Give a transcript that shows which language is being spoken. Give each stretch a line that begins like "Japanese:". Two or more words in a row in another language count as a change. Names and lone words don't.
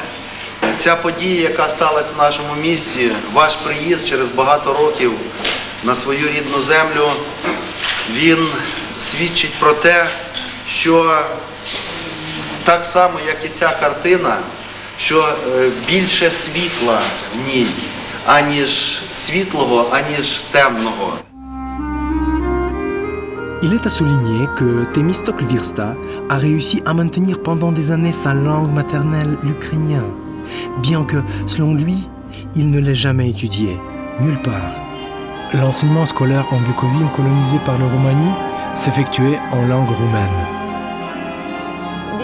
Ukrainian: Ця подія, яка сталася в нашому місті, ваш приїзд через багато років на свою рідну землю, він свідчить про те, що так само, як і ця картина, що більше світла в ній, аніж світлого, аніж темного.
French: Il est à souligner que Temistokl Virsta a réussi à maintenir pendant des années sa langue maternelle, l'ukrainien, bien que, selon lui, il ne l'ait jamais étudié, nulle part. L'enseignement scolaire en Bukovine colonisée par la Roumanie s'effectuait en langue roumaine.